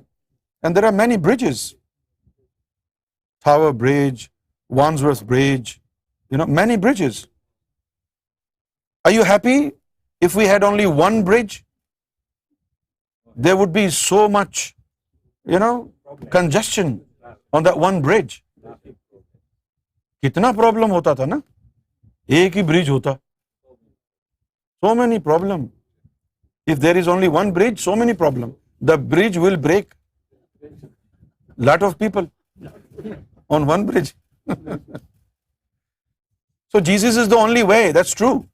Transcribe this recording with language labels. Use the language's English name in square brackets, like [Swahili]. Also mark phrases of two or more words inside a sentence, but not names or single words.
[English] And there are many bridges. Tower Bridge, Wandsworth Bridge, many bridges. Are you happy if we had only one bridge? There would be so much, congestion on that one bridge. [Hindi] कितना problem होता था ना? Ek hi bridge hota. [English] So many problem. If there is only one bridge, so many problem. The bridge will break. Lot of people on one bridge. So Jesus is the only way, that's true.